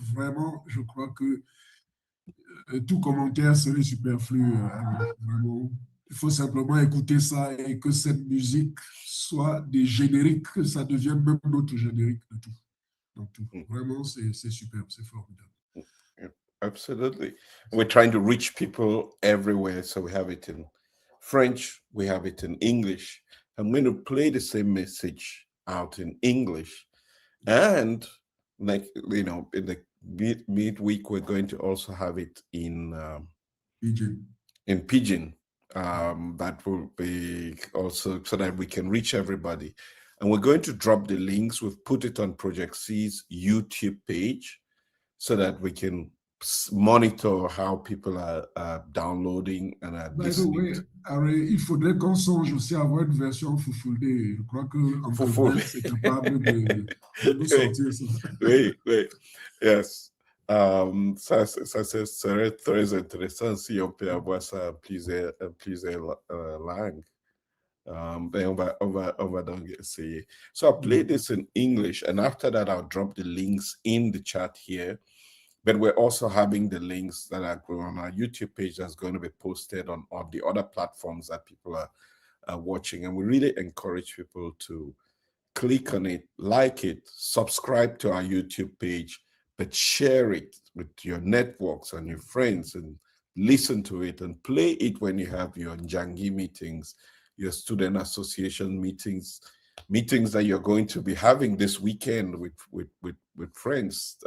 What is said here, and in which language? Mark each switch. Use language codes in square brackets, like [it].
[fr] Vraiment, je crois que tout commentaire serait superflu. Vraiment, il faut simplement écouter ça et que cette musique soit des génériques, que ça devienne même notre générique de tout. Donc, vraiment, c'est superbe, c'est formidable. [en] Absolutely. We're trying to reach people everywhere. So we have it in French, we have it in English. I'm going to play the same message out in English. And like, you know, in the midweek, we're going to also have it in Pidgin. That will be also so that we can reach everybody. And we're going to drop the links. We've put it on Project C's YouTube page so that we can monitor how people are downloading and are listening. [fr] Il faudrait qu'on songe aussi à avoir une version foufoulée. Je crois que c'est capable de nous sortir ça. Oui, oui. Yes. Ça serait très intéressant si on peut avoir ça en plusieurs langues. Ben on va donc essayer. [en] So I'll play this in English, and after that I'll drop the links in the chat here. But we're also having the links that are going on our YouTube page that's going to be posted on the other platforms that people are watching. And we really encourage people to click on it, like it, subscribe to our YouTube page, but share it with your networks and your friends and listen to it and play it when you have your Njangi meetings, your student association meetings that you're going to be having this weekend with friends.